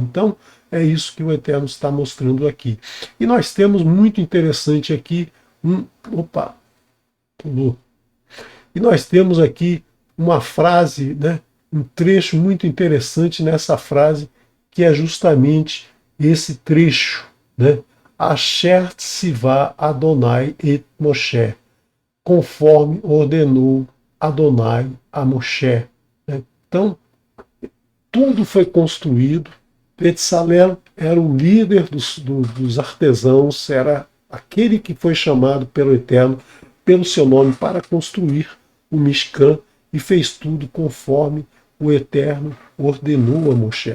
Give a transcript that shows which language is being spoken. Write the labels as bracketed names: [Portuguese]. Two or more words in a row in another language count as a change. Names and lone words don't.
[Portuguese] Então é isso que o Eterno está mostrando aqui. E nós temos muito interessante aqui pulou. E nós temos aqui uma frase, né, um trecho muito interessante nessa frase, que é justamente esse trecho, né? [Hebrew] אשר צוה אדני את משה, [Portuguese] conforme ordenou Adonai a Moshe. Né? Então, tudo foi construído. Betsalel era o líder dos artesãos, era aquele que foi chamado pelo Eterno, pelo seu nome, para construir o Mishkan, e fez tudo conforme o Eterno ordenou a Moshe.